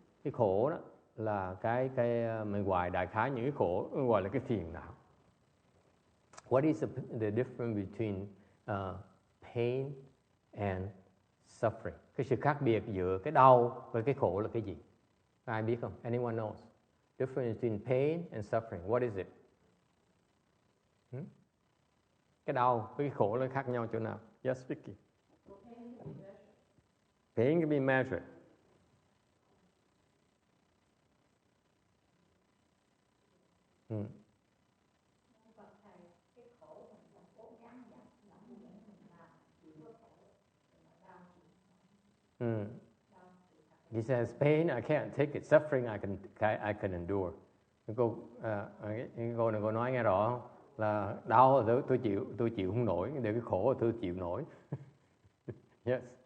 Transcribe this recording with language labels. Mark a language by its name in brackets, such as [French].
[Vietnamese] Cái khổ đó là cái mình gọi đại khái những cái khổ gọi là cái phiền não. [English] What is the difference between pain and suffering? [Vietnamese] Cái sự khác biệt giữa cái đau và cái khổ là cái gì? Ai biết không? [English] Anyone knows? Difference between pain and suffering. What is it? [Vietnamese] Cái đau với cái khổ nó khác nhau chỗ nào? [English] Yes, Vicky. Pain can be measured. He says, pain I can't take it, suffering I can endure. [Vietnamese] Cái cô này cô nói nghe rõ không? Là đau là tôi chịu không nổi, để cái khổ là tôi chịu nổi. [English] Yes.